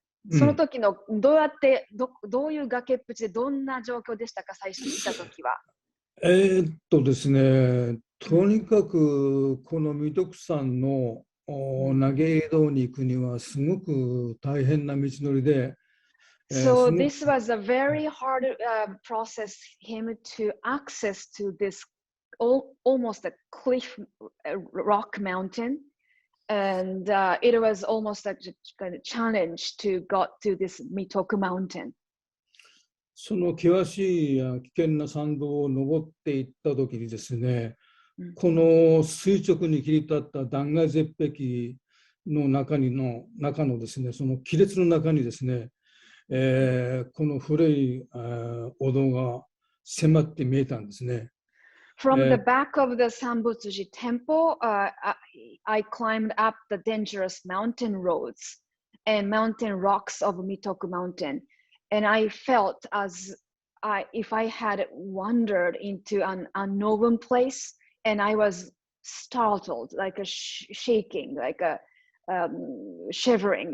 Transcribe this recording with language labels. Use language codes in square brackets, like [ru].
[ja] その時のどうやってどういう崖っぷちでどんな状況でしたか、最初に来た時は。ですね、とにかくこの弥徳山の投げ江戸に行くにはすごく大変な道のりで。 [en] So this was a very hard process him to access to this almost a cliff rock mountain. And it was almost a kind of challenge to go to this Mitoku Mountain. [ja] その険しい危険な山道を登っていった時にですね、この垂直に切り立った断崖絶壁の中のですね、その亀裂の中にですね、この古いお堂が迫って見えたんですね。 [en] From the back of the Sambutsuji temple, I climbed up the dangerous mountain roads and mountain rocks of Mitoku Mountain. And I felt as if I had wandered into an unknown place, and I was startled, like a shaking, like a shivering.